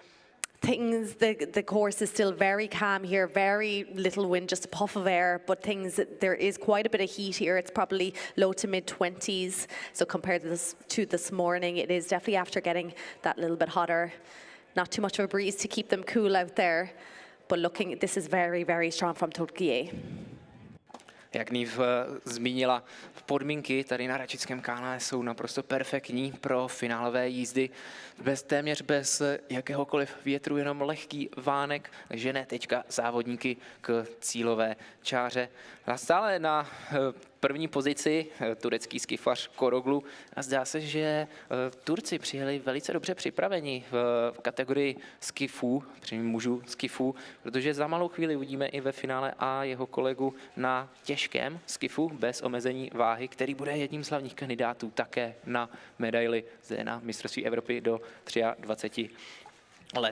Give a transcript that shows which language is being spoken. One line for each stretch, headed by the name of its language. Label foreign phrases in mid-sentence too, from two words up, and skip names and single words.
English: The course is still very calm here, very little wind, just a puff of air, but there is quite a bit of heat here. It's probably low to mid 20s. So compared to this morning, it is definitely after getting that little bit hotter. Not too much of a breeze to keep them cool out there, but this is very, very strong from Turkey.
Czech: Jak Niv zmínila, podmínky tady na Račickém kanále jsou naprosto perfektní pro finálové jízdy. Téměř bez jakéhokoliv větru, jenom lehký vánek žene teďka závodníky k cílové čáře. A stále na první pozici turecký skifař Koroglu a zdá se, že Turci přijeli velice dobře připraveni v kategorii skifů, především mužů skifů, protože za malou chvíli uvidíme i ve finále a jeho kolegu na těžkém skifu bez omezení váhy, který bude jedním z hlavních kandidátů také na medaili zde na mistrovství Evropy do 23 let.